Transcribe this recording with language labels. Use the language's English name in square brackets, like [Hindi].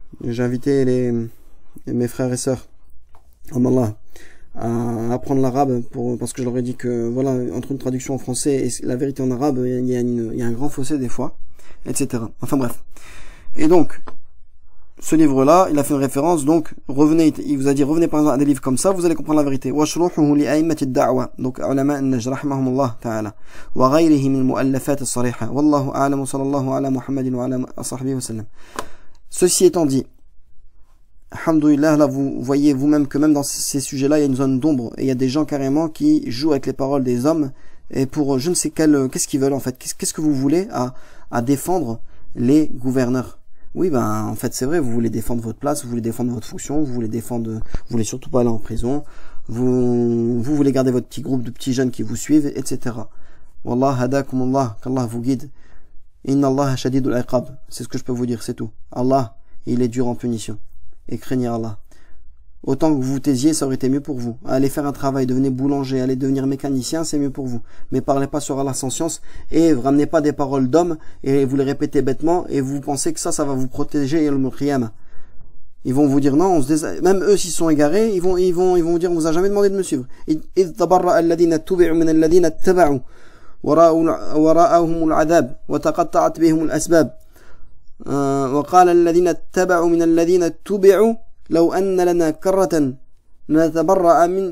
[French] J'ai invité mes frères et sœurs, Allah, à apprendre l'arabe, parce que je leur ai dit que voilà, entre une traduction en français et la vérité en arabe, il y a un grand fossé des fois, etc. Enfin bref. Et donc, ce livre-là, il a fait une référence, donc revenez, il vous a dit revenez par exemple à des livres comme ça, vous allez comprendre la vérité. [Arabic] وَشْرُوحُهُ لِأَئِمَّةِ الدَّعْوَةِ, [French] donc [Arabic] علماء النجد رحمهم الله تعالى, وغيره من المؤلفات الصريحة, والله أعلم صلى الله على محمد وعلى صحبه وسلم. [French] Ceci étant dit, alhamdoulilah, là vous voyez vous-même que même dans ces sujets-là, il y a une zone d'ombre, et il y a des gens carrément qui jouent avec les paroles des hommes, et pour je ne sais qu'est-ce qu'ils veulent en fait, qu'est-ce que vous voulez à défendre les gouverneurs. Oui, ben, en fait, c'est vrai, vous voulez défendre votre place, vous voulez défendre votre fonction, vous voulez surtout pas aller en prison, vous voulez garder votre petit groupe de petits jeunes qui vous suivent, etc. [Arabic] Wallah hadakumullah, [French] qu'Allah vous guide. [Arabic] Inna Allah shadidul iqab. [French] C'est ce que je peux vous dire, c'est tout. Allah, il est dur en punition. Et craignez Allah. Autant que vous vous taisiez, ça aurait été mieux pour vous. Allez faire un travail, devenez boulanger, allez devenir mécanicien, c'est mieux pour vous. Mais parlez pas sur Allah sans science, et ramenez pas des paroles d'hommes, et vous les répétez bêtement, et vous pensez que ça va vous protéger, et le qiyamah. Ils vont vous dire non, même eux s'ils sont égarés, ils vont vous dire on vous a jamais demandé de me suivre. [Arabic] إذ تبرأ الذين اتبعوا من الذين اتبعوا وراءهم العذاب وتقطعت بهم الأسباب وقال الذين اتبعوا من الذين اتبعوا لو أن لنا كرة لنتبرأ